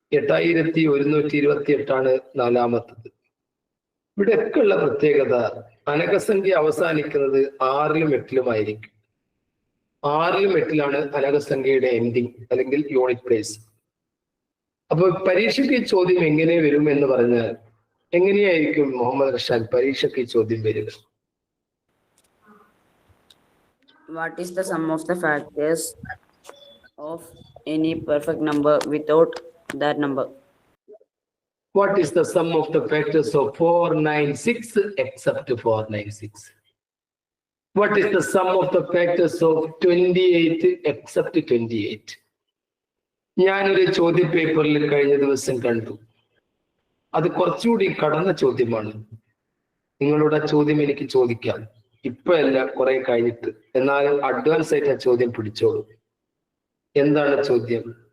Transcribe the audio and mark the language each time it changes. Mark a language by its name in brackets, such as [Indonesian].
[Malayalam] 8128 ആണ് 4-മത്തത്. ഇവിടെയൊക്കെ ഉള്ള പ്രത്യേകത അനഘസംഖ്യ അവസാനിക്കുന്നത് 6-ലും 8-ലും ആയിരിക്കും. 6-ലും 8-ലാണ് അനഘസംഖ്യയുടെ എൻഡിങ് അല്ലെങ്കിൽ യൂണിറ്റ് പ്ലേസ്. അപ്പൊ പരീക്ഷയ്ക്ക് ഈ ചോദ്യം എങ്ങനെ വരും എന്ന് പറഞ്ഞാൽ, എങ്ങനെയായിരിക്കും മുഹമ്മദ് റഷാദ് പരീക്ഷയ്ക്ക് ഈ ചോദ്യം വരിക? [English] What is the sum of the factors of any perfect number without that number? What is the sum of the factors of 496 except 496? What is the sum of the factors of 28 except 28? [Malayalam] ഞാനൊരു ചോദ്യ പേപ്പറിൽ കഴിഞ്ഞ ദിവസം കണ്ടു. അത് കുറച്ചുകൂടി കടന്ന ചോദ്യമാണ്. നിങ്ങളുടെ ചോദ്യം എനിക്ക് ചോദിക്കാം, ഇപ്പോഴല്ല, കുറെ കഴിഞ്ഞിട്ട്. എന്നാലും അഡ്വാൻസ് ആയിട്ട് ആ ചോദ്യം പിടിച്ചോളൂ. എന്താണ് ചോദ്യം?